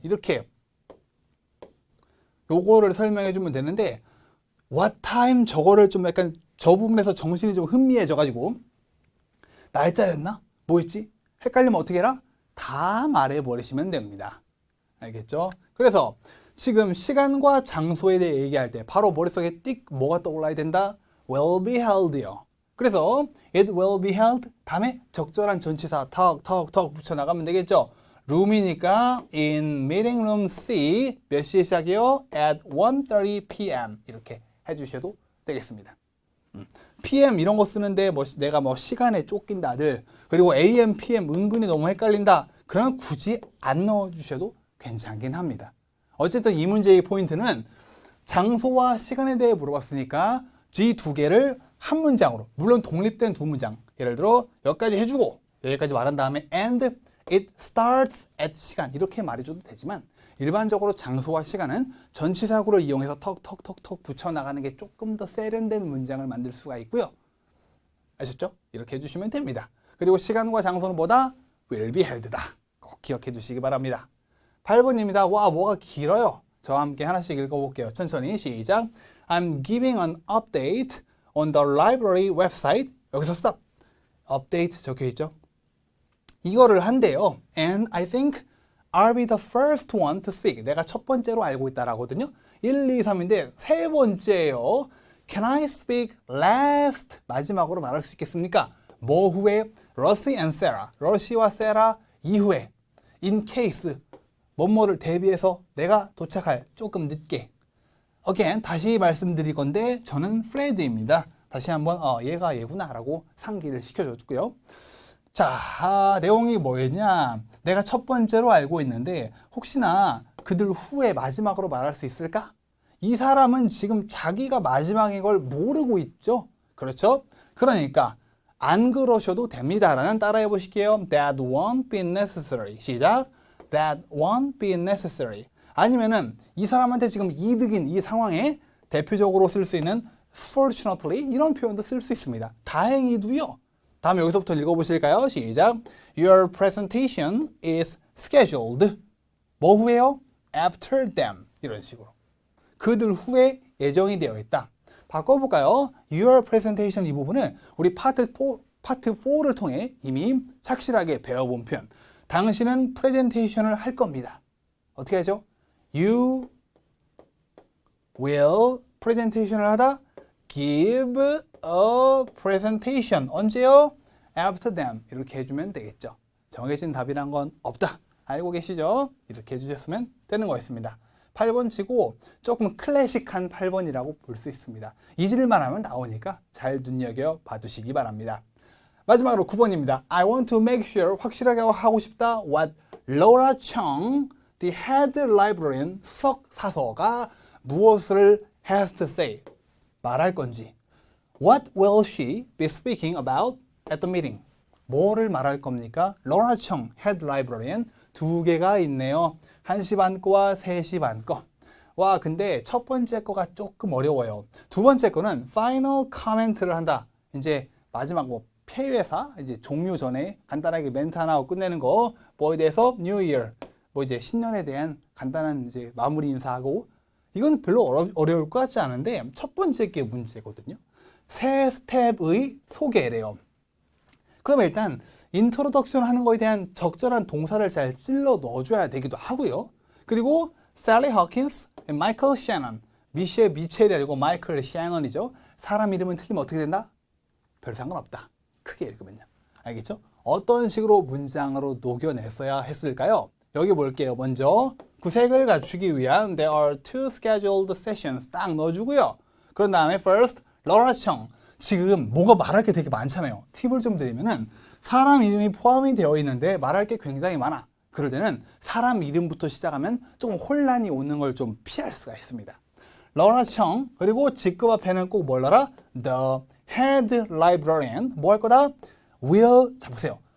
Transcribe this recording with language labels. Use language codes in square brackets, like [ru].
[ko] 이렇게 요거를 설명해 주면 되는데 what time 저거를 좀 약간 저 부분에서 정신이 좀 흥미해져 가지고 날짜였나? 뭐였지? 헷갈리면 어떻게 해라? 다 말해버리시면 됩니다. 알겠죠? 그래서 지금 시간과 장소에 대해 얘기할 때 바로 머릿속에 띡 뭐가 떠올라야 된다? [en] will be held요. [ko] 그래서 [en] it will be held [ko] 다음에 적절한 전치사 턱 붙여나가면 되겠죠? room이니까 [en] in meeting room C [ko] 몇 시에 시작해요? [en] at 1:30 p.m. [ko] 이렇게 해주셔도 되겠습니다. PM 이런 거 쓰는데 뭐 내가 뭐 시간에 쫓긴다들 그리고 AM, PM 은근히 너무 헷갈린다. 그러면 굳이 안 넣어주셔도 괜찮긴 합니다. 어쨌든 이 문제의 포인트는 장소와 시간에 대해 물어봤으니까 G 두 개를 한 문장으로 물론 독립된 두 문장 예를 들어 여기까지 해주고 여기까지 말한 다음에 [en] and it starts at [ko] 시간 이렇게 말해줘도 되지만 일반적으로 장소와 시간은 전치사구를 이용해서 턱 붙여나가는 게 조금 더 세련된 문장을 만들 수가 있고요. 아셨죠? 이렇게 해주시면 됩니다. 그리고 시간과 장소는 뭐다? [en] will be held [ko] 다. 꼭 기억해 주시기 바랍니다. 8번입니다. 와, 뭐가 길어요. 저와 함께 하나씩 읽어볼게요. 천천히 시작. [en] I'm giving an update on the library website. [ko] 여기서 stop. update 적혀있죠? 이거를 한대요. [en] And I think I'll be the first one to speak. [ko] 내가 첫 번째로 알고 있다라거든요. 1, 2, 3인데 세 번째예요. [en] Can I speak last? [ko] 마지막으로 말할 수 있겠습니까? 뭐 후에? Rusty and Sarah. 러시와 세라 이후에 [en] in case [ko] 뭐뭐를 대비해서 내가 도착할 조금 늦게. Again, 다시 말씀드릴 건데 저는 Fred입니다. 다시 한번 얘가 얘구나 라고 상기를 시켜줬고요. 자, 내용이 뭐였냐? 내가 첫 번째로 알고 있는데 혹시나 그들 후에 마지막으로 말할 수 있을까? 이 사람은 지금 자기가 마지막인 걸 모르고 있죠? 그렇죠? 그러니까 안 그러셔도 됩니다라는 따라해 보실게요. [en] That won't be necessary. 시작. That won't be necessary. [ko] 아니면은 이 사람한테 지금 이득인 이 상황에 대표적으로 쓸 수 있는 fortunately 이런 표현도 쓸 수 있습니다. 다행히도요. 다음 여기서부터 읽어보실까요? 시작. [en] Your presentation is scheduled. [ko] 뭐 후에요? [en] After them. [ko] 이런 식으로. 그들 후에 예정이 되어 있다. 바꿔볼까요? Your presentation 이 부분을 우리 파트 4를 통해 이미 착실하게 배워본 표현. 당신은 프레젠테이션을 할 겁니다. 어떻게 하죠? [en] You will [ko] 프레젠테이션을 하다 [en] give a presentation. [ko] 언제요? [en] After them. [ko] 이렇게 해주면 되겠죠. 정해진 답이란 건 없다. 알고 계시죠? 이렇게 해주셨으면 되는 거였습니다. 8번 치고 조금 클래식한 8번이라고 볼 수 있습니다. 잊을만 하면 나오니까 잘 눈여겨 봐두시기 바랍니다. 마지막으로 9번입니다. [en] I want to make sure [ko] 확실하게 하고 싶다. [en] What Laura Chung, the head librarian, [ko] 수석 사서가 무엇을 [en] has to say, [ko] 말할 건지. [en] What will she be speaking about at the meeting? [ko] 뭐를 말할 겁니까? Laura Chung, head librarian, 두 개가 있네요. 1시 반 거와 3시 반 거. 와, 근데 첫 번째 거가 조금 어려워요. 두 번째 거는 final comment를 한다. 이제 마지막 뭐 폐회사 이제 종료 전에 간단하게 멘트 하나 하고 끝내는 거. 뭐에 대해서 New Year. 뭐 이제 신년에 대한 간단한 이제 마무리 인사하고. 이건 별로 어려울 것 같지 않은데 첫 번째 게 문제거든요. 세 스텝의 소개래요. 그럼 일단 인트로덕션 하는 거에 대한 적절한 동사를 잘 찔러 넣어줘야 되기도 하고요. 그리고 셀리 허킨스, 마이클 셔넌, 미첼이 아니고 마이클 셔넌이죠. 사람 이름은 틀리면 어떻게 된다? 별 상관없다. 크게 읽으면요. 알겠죠? 어떤 식으로 문장으로 녹여냈어야 했을까요? 여기 볼게요. 먼저 구색을 갖추기 위한 [en] There are two scheduled sessions [ko] 딱 넣어주고요. 그런 다음에 first, Laura Chung. 지금 뭐가 말할 게 되게 많잖아요. 팁을 좀 드리면은 사람 이름이 포함이 되어 있는데 말할 게 굉장히 많아. 그럴 때는 사람 이름부터 시작하면 조금 혼란이 오는 걸 좀 피할 수가 있습니다. Laura Chung 그리고 직급 앞에는 꼭 뭘 넣어라? [en] The head librarian [ko] 뭐 할 거다? Will 자 보세요.